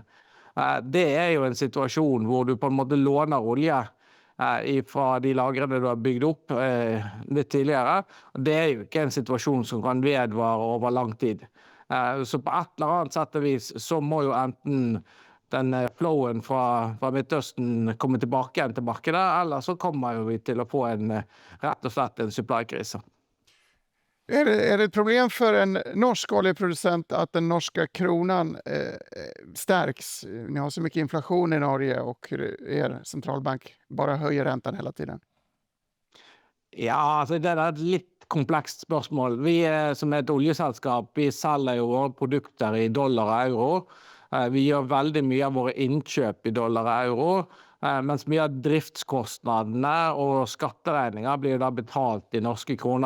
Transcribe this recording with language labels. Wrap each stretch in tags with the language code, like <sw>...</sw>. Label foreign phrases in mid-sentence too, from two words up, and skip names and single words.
<no>Det er jo en situasjon hvor du på en måte låner olje fra de lagrene du har bygd opp litt tidligere. Det er jo ikke en situasjon som kan vedvare over lang tid. Så på et eller annet sett og vis så må jo enten den flowen fra Midtøsten komme tilbake igjen til markedet, eller så kommer jo vi til å få rett og slett en supply-krise.</no> <sv>Är det ett problem för en norsk oljeproducent att den norska kronan stärks? Ni har så mycket inflation i Norge och er centralbank bara höjer räntan hela tiden.</sv> <no>Ja, altså det er et litt komplekst spørsmål. Vi som et oljeselskap, vi selger jo våre produkter i dollar og euro. Vi gjør veldig mye av våre innkjøp i dollar og euro, mens mye av driftskostnadene og skatteregninger blir da betalt i norske kroner.</no>